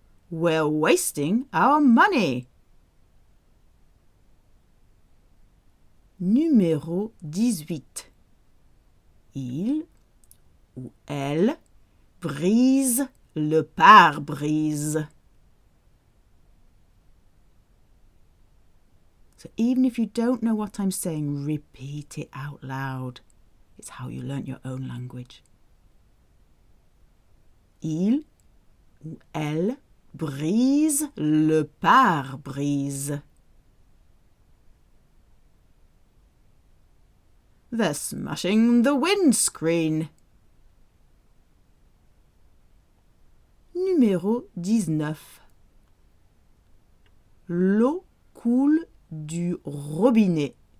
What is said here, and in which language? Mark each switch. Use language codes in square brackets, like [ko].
[en] We're wasting our money. [fr] Numéro 18. Il ou elle brise le pare-brise. [en] So even if you don't know what I'm saying, repeat it out loud. It's how you learnt your own language. [fr] Il ou elle brise le pare-brise. [en] They're smashing the windscreen. [fr] Numéro 19. L'eau coule du robinet.